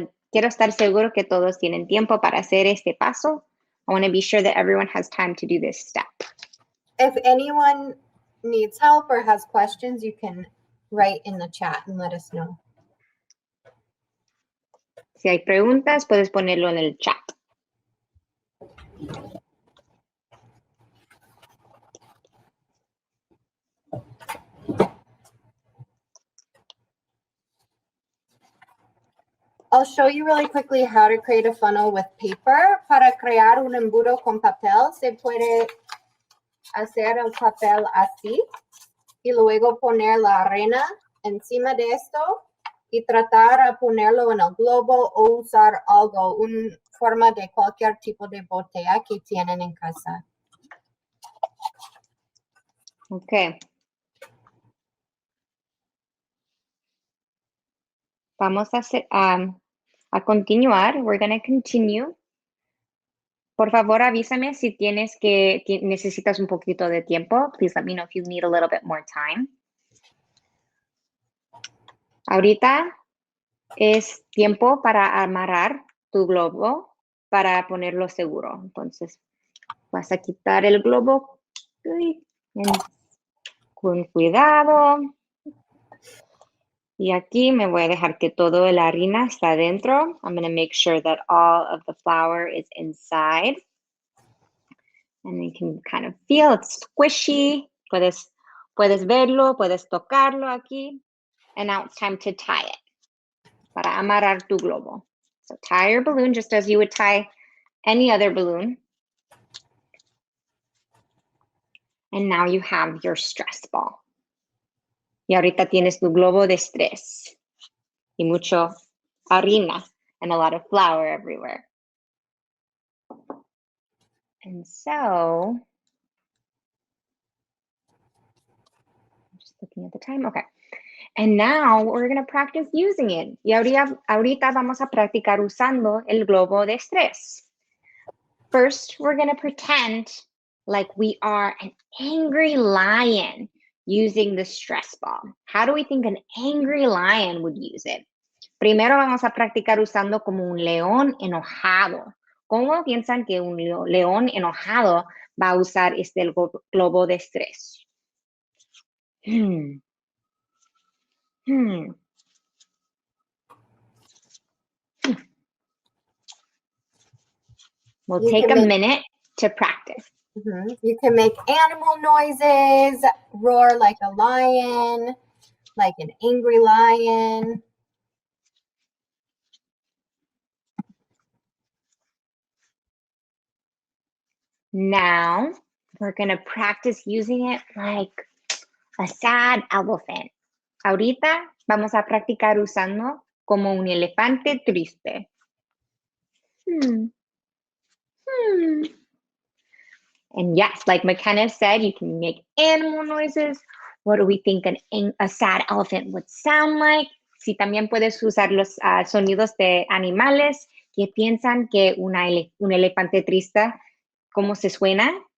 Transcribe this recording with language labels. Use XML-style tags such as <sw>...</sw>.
<es>Quiero estar seguro que todos tienen tiempo para hacer este paso.</es> <en>I want to be sure that everyone has time to do this step. If anyone needs help or has questions, you can write in the chat and let us know.</en> <es>Si hay preguntas, puedes ponerlo en el chat.</es> <en>I'll show you really quickly how to create a funnel with paper.</en> <es>Para crear un embudo con papel, se puede hacer el papel así y luego poner la arena encima de esto y tratar de ponerlo en el globo o usar algo, una forma de cualquier tipo de botella que tienen en casa.</es> <en>Okay.</en> <es>Vamos a continuar.</es> <en>We're going to continue.</en> <es>Por favor, avísame si necesitas un poquito de tiempo.</es> <en>Please let me know if you need a little bit more time.</en> <es>Ahorita es tiempo para amarrar tu globo para ponerlo seguro. Entonces, vas a quitar el globo con cuidado. Y aquí me voy a dejar que todo la harina está dentro.</es> <en>I'm going to make sure that all of the flour is inside. And you can kind of feel it's squishy.</en> <es>Puedes verlo, puedes tocarlo aquí.</es> <en>And now it's time to tie it.</en> <es>Para amarrar tu globo.</es> <en>So tie your balloon just as you would tie any other balloon. And now you have your stress ball.</en> <es>Y ahorita tienes tu globo de estrés. Y mucho harina</es> <en>and a lot of flour everywhere. And so, I'm just looking at the time. Okay. And now we're going to practice using it.</en> <es>Y ahorita vamos a practicar usando el globo de estrés.</es> <en>First, we're going to pretend like we are an angry lion using the stress ball. How do we think an angry lion would use it?</en> <es>Primero vamos a practicar usando como un león enojado. ¿Cómo piensan que un león enojado va a usar este globo de estrés?</es> <en>We'll take a minute to practice. You can make animal noises, roar like a lion, like an angry lion. Now, we're going to practice using it like a sad elephant.</en> <es>Ahorita vamos a practicar usando como un elefante triste.</es> <en>And yes, like McKenna said, you can make animal noises. What do we think a sad elephant would sound like?</en> <es>Si también puedes usar los sonidos de animales que piensan que un elefante triste, ¿cómo se suena?</es>